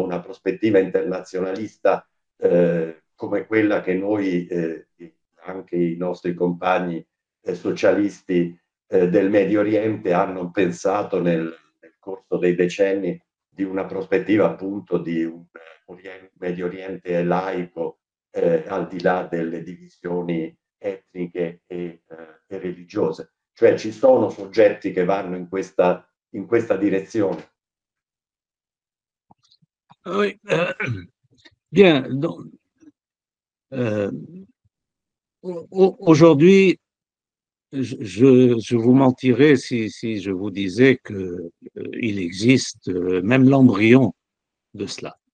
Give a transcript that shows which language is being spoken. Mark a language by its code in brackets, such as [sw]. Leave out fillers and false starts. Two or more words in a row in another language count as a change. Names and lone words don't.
[it] una prospettiva internazionalista come quella che noi, anche i nostri compagni socialisti del Medio Oriente hanno pensato nel corso dei decenni, di una prospettiva appunto di un Medio Oriente laico, al di là delle divisioni etniche e religiose. Cioè ci sono soggetti che vanno in questa direzione. [fr] Oui, bien. Donc, aujourd'hui, je vous mentirais si je vous disais qu'il existe même l'embryon de cela.